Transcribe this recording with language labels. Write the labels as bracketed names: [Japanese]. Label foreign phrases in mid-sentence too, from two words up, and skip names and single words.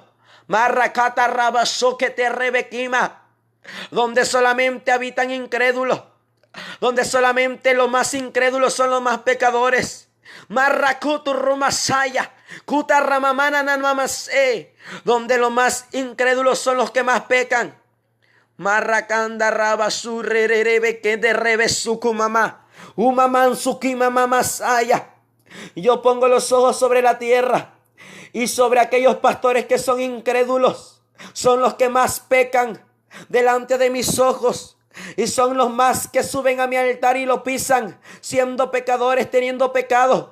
[Spanish] Marrakata Rabasoquete Rebequima. Donde solamente habitan incrédulos. Donde solamente los más incrédulos son los más pecadores. Marrakutu Rumasaya. Kutarramamana Nanmamase. Donde los más incrédulos son los que más pecan. Marrakanda Rabasurrerebe que de Rebesukumama. Umamansukimamasaya. Yo pongo los ojos sobre la tierra y sobre aquellos pastores que son incrédulos. Son los que más pecan delante de mis ojos. Y son los más que suben a mi altar y lo pisan, siendo pecadores, teniendo pecado.